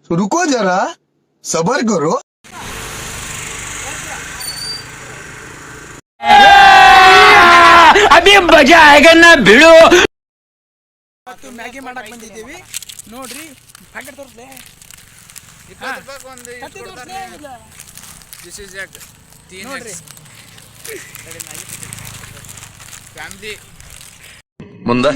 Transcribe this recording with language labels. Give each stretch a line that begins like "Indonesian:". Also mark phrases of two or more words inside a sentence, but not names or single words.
Hindi: रुको जरा सबर करो. अभी मजा आएगा ना भिड़ो.
Kannada: ಮ್ಯಾಗಿ ಮಾಡಕ್ ಬಂದಿದ್ದೀವಿ ನೋಡ್ರಿ ಪ್ಯಾಕೆಟ್ ತೋರಿಸ್ದೆ 20 ರೂಪಾಯಿ ಒಂದು ಕೊಡ್ತಾರೆ.
English: this is egg 3x family
Kannada: ಮುಂದೆ